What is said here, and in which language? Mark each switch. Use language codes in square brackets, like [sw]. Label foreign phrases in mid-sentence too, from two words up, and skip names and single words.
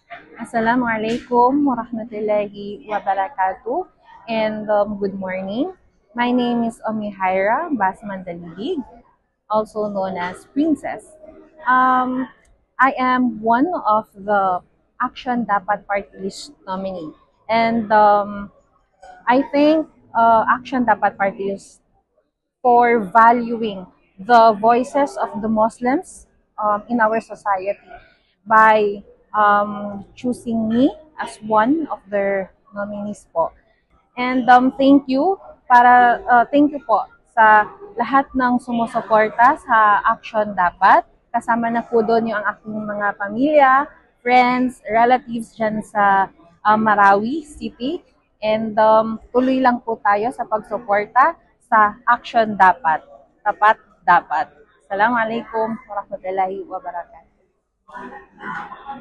[ar] السلام عليكم ورحمة الله وبركاته [en] and good morning. My name is Omihaira Basman Dalidig, also known as Princess. Um, I am one of the Action Dapat Party List nominee, and I think Action Dapat Party List for valuing the voices of the Muslims in our society by choosing me as one of their nominees po. And thank you [tl] po sa lahat ng sumusuporta sa Action Dapat. Kasama na po doon yung ang aking mga pamilya, [en] friends, relatives [tl] dyan sa Marawi City. And tuloy lang po tayo sa pagsuporta sa Action Dapat. Tapat dapat. [ar] السلام عليكم ورحمة الله وبركاته.